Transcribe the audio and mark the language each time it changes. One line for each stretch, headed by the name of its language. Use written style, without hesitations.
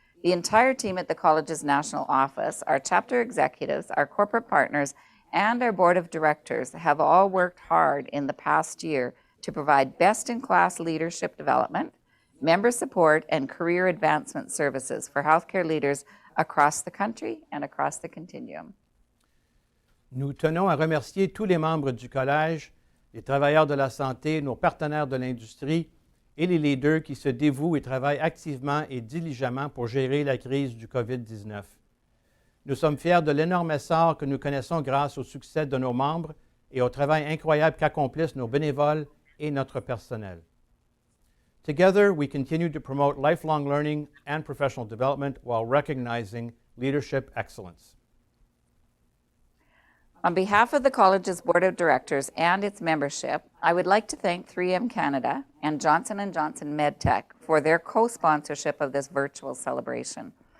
English: The entire team at the college's national office, our chapter executives, our corporate partners, and our board of directors have all worked hard in the past year to provide best-in-class leadership development, member support, and career advancement services for healthcare leaders across the country and across the continuum.
French: Nous tenons à remercier tous les membres du Collège, les travailleurs de la santé, nos partenaires de l'industrie et les leaders qui se dévouent et travaillent activement et diligemment pour gérer la crise du COVID-19. Nous sommes fiers de l'énorme essor que nous connaissons grâce au succès de nos membres et au travail incroyable qu'accomplissent nos bénévoles et notre personnel.
English: Together, we continue to promote lifelong learning and professional development while recognizing leadership excellence. On behalf of the college's board of directors and its membership, I would like to thank 3M Canada and Johnson & Johnson MedTech for their co-sponsorship of this virtual celebration.